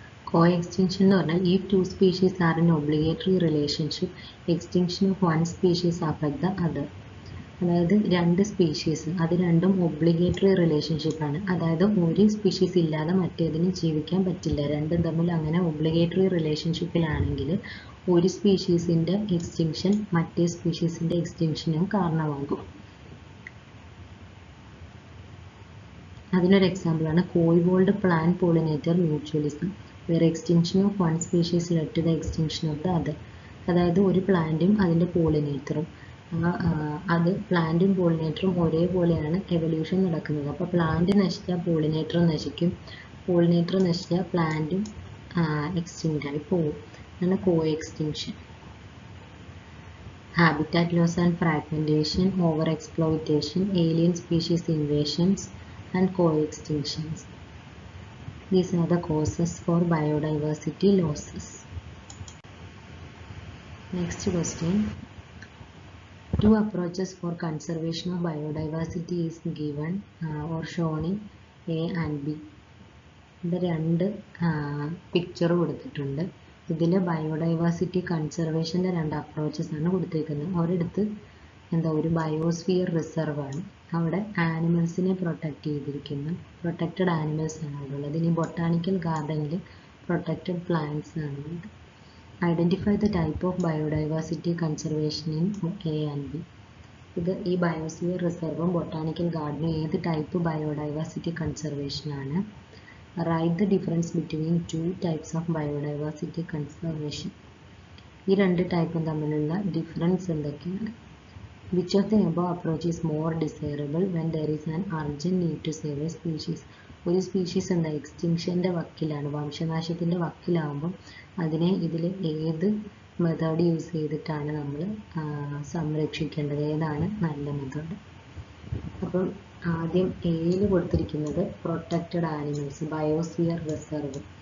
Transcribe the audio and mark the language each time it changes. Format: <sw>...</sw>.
<ml>കോ extinction എന്ന് പറഞ്ഞാൽ</ml> <en>if two species are in obligatory relationship, extinction of one species affect the other.</en> <ml>അതായത് രണ്ട് species, അത് രണ്ടും ഒബ്ലിഗേറ്ററി റിലേഷൻഷിപ്പാണ്. അതായത് ഒരു സ്പീഷീസ് ഇല്ലാതെ മറ്റേതിന് ജീവിക്കാൻ പറ്റില്ല. രണ്ടും തമ്മിൽ അങ്ങനെ ഒബ്ലിഗേറ്ററി റിലേഷൻഷിപ്പിലാണെങ്കിൽ ഒരു സ്പീഷീസിൻ്റെ എക്സ്റ്റിങ്ഷൻ മറ്റേ സ്പീഷീസിൻ്റെ എക്സ്റ്റിങ്ഷനും കാരണമാകും. അതിനൊരു എക്സാമ്പിളാണ് കോയിവോൾഡ് plant pollinator mutualism,</ml> <en>where extinction of one species led to the extinction of the other.</en> <ml>അതായത് ഒരു പ്ലാന്റും അതിൻ്റെ പോളിനേറ്ററും, അത് പ്ലാന്റും പോളിനേറ്ററും ഒരേപോലെയാണ് എവല്യൂഷൻ നടക്കുന്നത്. അപ്പോൾ പ്ലാന്റ് നശിച്ചാൽ പോളിനേറ്റർ നശിക്കും, പോളിനേറ്റർ നശിച്ചാൽ പ്ലാന്റും എക്സ്റ്റിങ്ക്റ്റ് ആയി പോകും. അതാണ് കോ extinction.</ml> <en>Habitat loss and fragmentation, over exploitation, alien species invasions and co extinctions. These are the causes for biodiversity losses. Next question. Two approaches for conservation of biodiversity is given or shown in A and B.</en> <ml>ഇവിടെ രണ്ട് picture കൊടുത്തിട്ടുണ്ട്. ഇതിൽ biodiversity കൺസർവേഷൻ്റെ രണ്ട് approaches ആണ് കൊടുത്തേക്കുന്നത്. ഒരിടത്ത് ഒരു biosphere reserve ആണ്, അവിടെ ആനിമൽസിനെ പ്രൊട്ടക്റ്റ് ചെയ്തിരിക്കുന്നു. പ്രൊട്ടക്റ്റഡ് ആനിമൽസ് ആണ് അവിടെ ഉള്ളത്. ഇനി ബൊട്ടാണിക്കൽ ഗാർഡനിൽ പ്രൊട്ടക്റ്റഡ് പ്ലാന്റ്സ് ആണ് ഉള്ളത്.</ml> <en>Identify the type of biodiversity conservation in A and B.</en> <ml>ഈ ബയോസ്ഫിയർ റിസർവും ബൊട്ടാണിക്കൽ ഗാർഡനും ഏത് type biodiversity കൺസർവേഷനാണ്?</ml> <en>Write the difference between two types of biodiversity conservation.</en> <ml>ഈ രണ്ട് ടൈപ്പും തമ്മിലുള്ള ഡിഫറൻസ് എന്തൊക്കെയാണ്?</ml> <en>Which of the above approach is more desirable when there is an urgent need to save a species?</en> <ml>ഒരു species എക്സ്റ്റിങ്ഷൻ്റെ വക്കിലാണ്, വംശനാശത്തിൻ്റെ വക്കിലാവുമ്പം അതിനെ ഇതിൽ ഏത് method use ചെയ്തിട്ടാണ് നമ്മൾ സംരക്ഷിക്കേണ്ടത്, ഏതാണ് നല്ല മെത്തേഡ്? അപ്പം ആദ്യം എയിൽ കൊടുത്തിരിക്കുന്നത് പ്രൊട്ടക്റ്റഡ് ആനിമൽസ്, ബയോസ്ഫിയർ റിസർവ്.</ml>